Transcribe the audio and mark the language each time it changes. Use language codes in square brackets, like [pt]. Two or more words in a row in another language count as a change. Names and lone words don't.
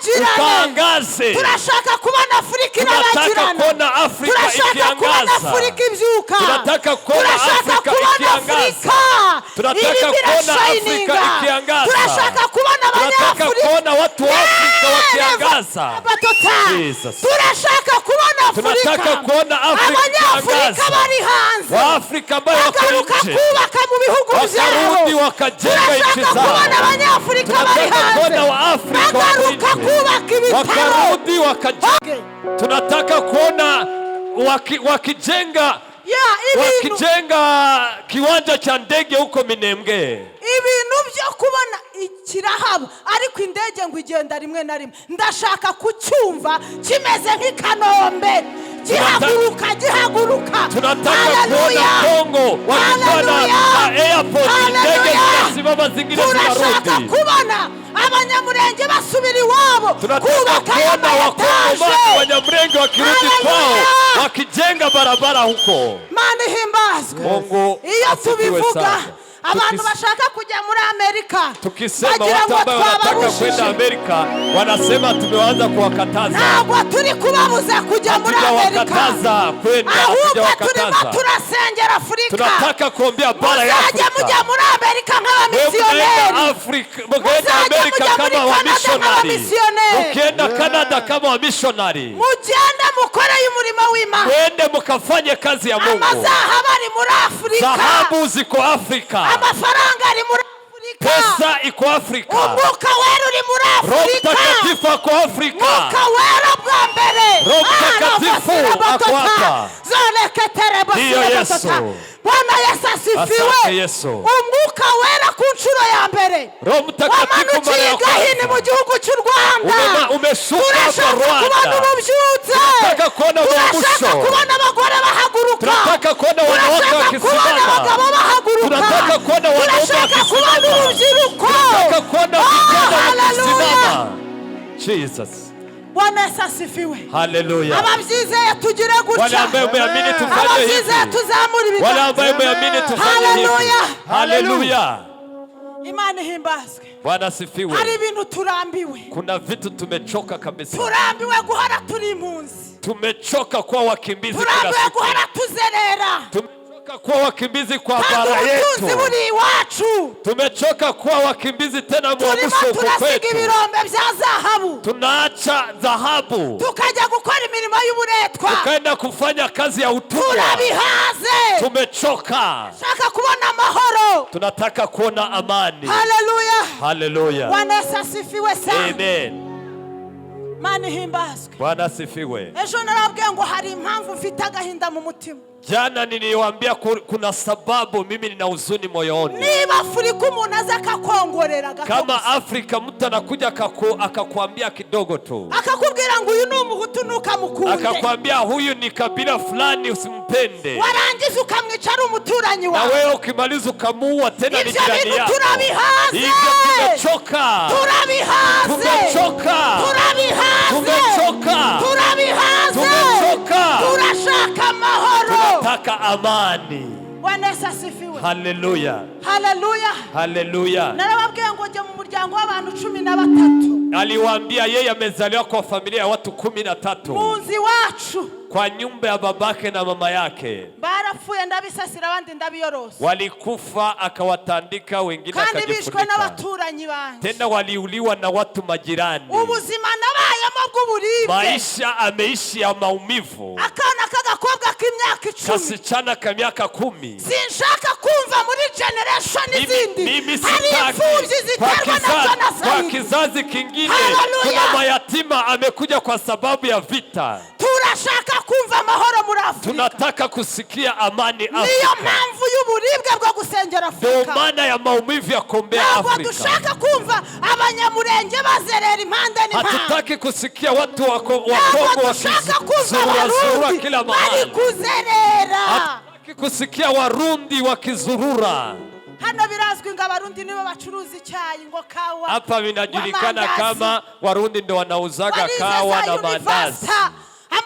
[rw] ukangaze. Turashaka kubona Afrika irabagirana. Turashaka kubona Afrika ibyuka. Turashaka kubona Afrika. [sw] Tunataka kuona Afrika ikiangaza. [rw] Turashaka kubona Abanyafrika. [sw] Kuona watu wa Afrika wakiangaza. [rw] Turashaka kubona Afrika. [sw] Tunataka kuona Afrika ikiangaza. [rw] Bari hanze. [sw] Waafrika ambao wako nje. [rw] Kubaka mu bihugu byabo. [sw] Wakarudi wakajenga nchi zao. [rw] Kubona Abanyafrika bari hanze. [sw] Kuona Waafrika [rw] wako kubaka ibitaro. [sw] Wakarudi wakajenga. Tunataka kuona wakijenga kiwanja cha ndege huko Minembwe. [rw] Ibintu byo kubona ikirahaba ariko indege ngo igenda rimwe na rimwe. Ndashaka kucyumva kimeze nk'Ikanombe. Gihaguruka. [sw] Tunataka kuona Kongo wakifanya airport ndege zinasimama zingine zinarudi. [rw] Tunataka kubona Abanyamurenge basubira iwabo. [sw] Tunataka kuona Wakongomani Abanyamurenge wakirudi kwao wakijenga barabara huko. [rw] Mana himbazwe. Iyo tubivuga abantu bashaka kujya muri Amerika, [sw] tukisema watu ambao wanataka kwenda Amerika wanasema tumeanza kuwakataza. [rw] Ntabwo turi kubabuza kujya muri Amerika. [sw] Wakataza kwenda, [rw] ahubwo turasengera Afrika. [sw] Tunataka kuombea bara ya Afrika. [rw] Mujya muri Amerika nk'abamisiyoneri. [sw] Mugenda Amerika kama wamissionari. Mugenda Canada kama wamissionari. [rw] Mugenda mukore umurimo w'Imana. [sw] Mwende mukafanye kazi ya Mungu. [rw] Amazahabu ari muri Afrika. [sw] Dhahabu ziko Afrika. [rw] Amafaranga ari muri Afrika. [sw] Pesa iko Afrika. [rw] Umwuka wera uri muri Afrika. [sw] Roho Mtakatifu ako Afrika. [rw] Umwuka wera bwa mbere. [sw] Roho Mtakatifu ako hapa. Ndiyo Yesu. Bwana Yesu asifiwe. Asante Yesu. [rw] Umwuka wera ku nshuro ya mbere. [sw] Roho Mtakatifu mara ya kwanza. [rw] Mu gihugu cy'u Rwanda. [sw] Umeshuka hapa Rwanda. Tunataka kuona uamsho. [rw] Tunataka kuona abagore bahaguruka. [sw] Tunataka kuona wanawake wakisimama. Tunataka kuona wanaume wakisimama. Tunataka kuona vijana wakisimama. Jesus. Bwana Yesu asifiwe. Hallelujah. [rw] Ababyizeye tugire gutya. [sw] Wale ambao umeamini tufanye hivi. [rw] Ababyizeye tuzamura ibiganza. [sw] Wale ambao umeamini tufanye hivi. Hallelujah. [rw] Imana ihimbazwe. [sw] Bwana asifiwe. [rw] Hari ibintu turambiwe. [sw] Kuna vitu tumechoka kabisa. [rw] Turambiwe guhora turi impunzi. [sw] Tumechoka kuwa wakimbizi kila siku. [rw] Turambiwe guhora tuzerera. [sw] Tumechoka kuwa wakimbizi kwa bara yetu. Tumechoka kuwa wakimbizi tena mwamsho kwetu. [rw] Ibirombe bya zahabu. [sw] Tunaacha dhahabu. [rw] Tukajya gukora imirimo y'uburetwa. [sw] Tukaenda kufanya kazi ya utumwa. [rw] Turabihaze. [sw] Tumechoka. [rw] Shaka kubona amahoro. [sw] Tunataka kuona amani. Hallelujah. Hallelujah. Bwana Yesu asifiwe sana. Amen. [rw] Mani himbazwe. [sw] Bwana asifiwe. [rw] Ejo narabwiye ngo hari impamvu mfite agahinda mu mutima. [sw] Jana niliwaambia kuna sababu mimi nina huzuni moyoni. [rw] Niba Afrika umuntu aza akakongorera [sw] kama Afrika mtu anakuja akakwambia kidogo tu. [rw] Akakubwira ngo uyu ni umuhutu nukamukunde. [sw] Akakwambia huyu ni kabila fulani usimpende. [rw] Warangiza ukamwicara umuturanyi wawe. [sw] Na wewe ukimaliza ukamuua tena ni jirani yako. [rw] Turabihaze. [sw] Tumechoka. [rw] Turabihaze. [sw] Tumechoka. [rw] Turabihaze. [sw] Tumechoka. [rw] Turabihaze. [sw] Tumechoka. [rw] Turashaka amahoro. [sw] Tunataka amani. Bwana Yesu asifiwe. Hallelujah. Hallelujah. Hallelujah. [rw] Narababwiye ngo njye mu muryango w'abantu 13. [sw] Aliwaambia yeye amezaliwa kwa familia ya watu 13. [rw] Munzi wacu. [sw] Kwa nyumba ya babake na mama yake. [rw] Barapfuye ndabisasira abandi ndabiyorose. [sw] Walikufa akawatandika wengine akajifunika. [rw] Kandi bishwe n'abaturanyi banje. [sw] Tena waliuliwa na watu majirani. [rw] Ubuzima nabayemo bw'uburibwe. [sw] Maisha ameishi ya maumivu. [rw] Akana kagakobwa k'imyaka 10. [sw] Kasichana ka miaka 10. [rw] Sinshaka kumva muri generation izindi. [sw] Mimi sitaki. Kwa kizazi kingine kuna mayatima amekuja kwa sababu ya vita. [rw] Turashaka kumva amahoro muri Afrika. [sw] Tunataka kusikia amani Afrika. [rw] Niyo mpamvu y'uburibwe bwo gusengera Afrika. [sw] Ndio maana ya maumivu ya kuombea Afrika. [rw] Dushaka kumva Abanyamurenge bazerera impande n'impande. [sw] Hatutaki kusikia watu wa Kongo wakizurura kila mahali. [rw] Bari kuzerera. [sw] Hatutaki kusikia Warundi wakizurura. [rw] Hano birazwi ngo Abarundi nibo bacuruza icyayi ngo kawa. [sw] Hapa vinajulikana kama Warundi ndio wanauzaga kawa na mandazi.